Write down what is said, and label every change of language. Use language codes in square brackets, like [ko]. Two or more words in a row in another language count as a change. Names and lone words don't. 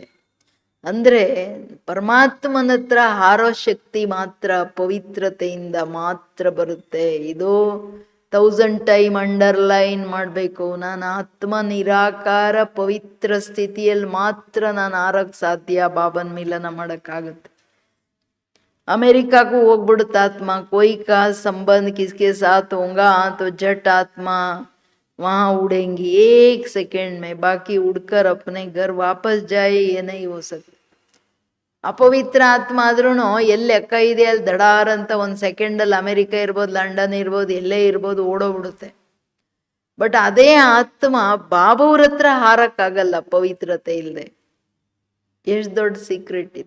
[kn] ಅಂದರೆ ಪರಮಾತ್ಮನ ಹತ್ರ ಹಾರೋ ಶಕ್ತಿ ಮಾತ್ರ ಪವಿತ್ರತೆಯಿಂದ ಮಾತ್ರ ಬರುತ್ತೆ. ಇದು 1000 [en] time underline [kn] ಮಾಡಬೇಕು. ನಾನು ಆತ್ಮ ನಿರಾಕಾರ ಪವಿತ್ರ ಸ್ಥಿತಿಯಲ್ಲಿ ಮಾತ್ರ ನಾನು ಆರಕ್ಕೆ ಸಾಧ್ಯ, ಬಾಬನ್ ಮಿಲನ ಮಾಡೋಕ್ಕಾಗುತ್ತೆ. ಅಮೇರಿಕಾಕ್ಕೂ ಹೋಗ್ಬಿಡುತ್ತೆ ಆತ್ಮ, [hi] कोई का संबंध किसके साथ होगा तो जट आत्मा वहाँ उड़ेंगी 1 सेकेंड में, बाकी उड़कर अपने घर वापस जाए, ये नहीं हो सकता. [kn] ಅಪವಿತ್ರ ಆತ್ಮ ಆದ್ರೂ ಎಲ್ಲಿ ಲೆಕ್ಕ ಇದೆ ಅಲ್ಲಿ ದಡಾರ್ ಅಂತ 1 ಸೆಕೆಂಡಲ್ಲಿ ಅಮೆರಿಕ ಇರ್ಬೋದು, ಲಂಡನ್ ಇರ್ಬೋದು, ಎಲ್ಲೇ ಇರ್ಬೋದು, ಓಡೋಗ್ಬಿಡುತ್ತೆ. ಬಟ್ ಅದೇ ಆತ್ಮ ಬಾಬವ್ರ ಹತ್ರ ಹಾರಕ್ಕಾಗಲ್ಲ ಪವಿತ್ರತೆ ಇಲ್ಲದೆ. ಎಷ್ಟು ದೊಡ್ಡ ಸೀಕ್ರೆಟ್ ಇದು.